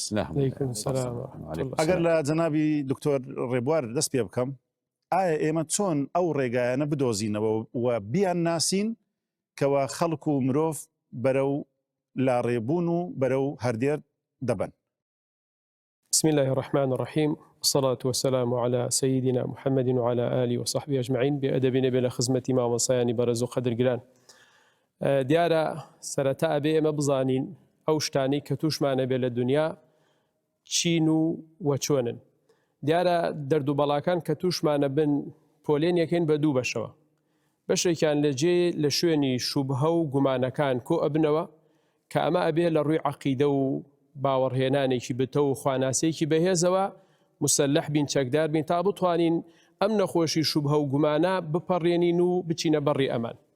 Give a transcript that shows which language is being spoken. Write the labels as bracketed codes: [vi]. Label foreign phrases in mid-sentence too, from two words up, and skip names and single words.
[ckb] ئەگەر لە جەنابی دکتۆر ڕێبوار دەست پێ بکەم، ئایا ئێمە چۆن ئەو ڕێگایانە بدۆزینەوە و بیان ناسین کەوا خەڵک و مرۆڤ بەرەو لا ڕێبوون و بەرەو هەردێر دەبن؟ [ar] بسم الله الرحمن الرحيم، والصلاة والسلام على سيدنا محمد وعلى آله وصحبه أجمعين. بأدبنا بلا خزمة ما وصياني برز قدر جلان. [ckb] دیارە سەرەتا ئەبێ ئێمە بزانین ئەو شتانی کە تووشمانە بێ لە دنیا چین و وەچۆنن. دیارە دەردوبەڵاکان کە تووشمانە بن پۆلێنیەکەین بە دوو بەشەوە. بەشێکیان لە شوێنی شوبهە و گومانەکان کۆ ئەبنەوە کە ئەمە ئەبێ لە ڕووی عەقیدە و باوەڕهێنانێکی بتە و خواناسەیەکی بەهێزەوە مسلح بین، چەکدار بین تا بتوانین ئەم نەخۆشی شوبهە و گومانە بپەڕێنین و بچینە بەڕی ئەمان.